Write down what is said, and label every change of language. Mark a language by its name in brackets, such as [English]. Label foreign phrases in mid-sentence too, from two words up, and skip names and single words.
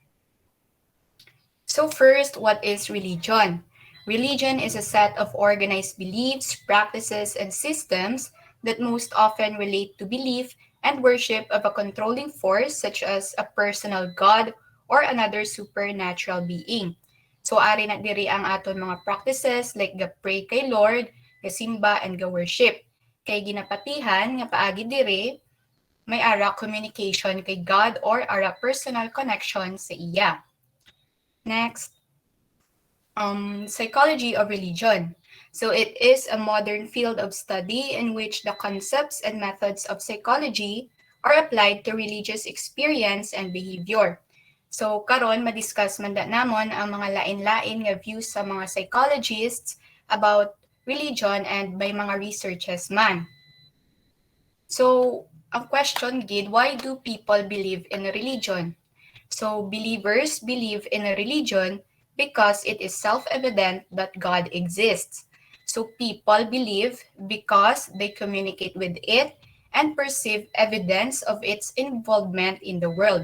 [English] So first, what is religion? Religion is a set of organized beliefs, practices, and systems that most often relate to belief and worship of a controlling force such as a personal god or another supernatural being. [Hiligaynon] So ari na diri ang aton mga practices like ga-pray kay Lord, ga-simba, and ga-worship. Kay ginapatihan nga paagi diri may ara communication kay God or ara personal connection sa iya. [English] Next, psychology of religion. So it is a modern field of study in which the concepts and methods of psychology are applied to religious experience and behavior. [Hiligaynon] So karon madiscuss man da namon ang mga lain-lain nga views sa mga psychologists [English] about religion and by [Hiligaynon] mga researches man. So, ang question gid, [English] why do people believe in a religion? So, believers believe in a religion because it is self-evident that God exists. So, people believe because they communicate with it and perceive evidence of its involvement in the world.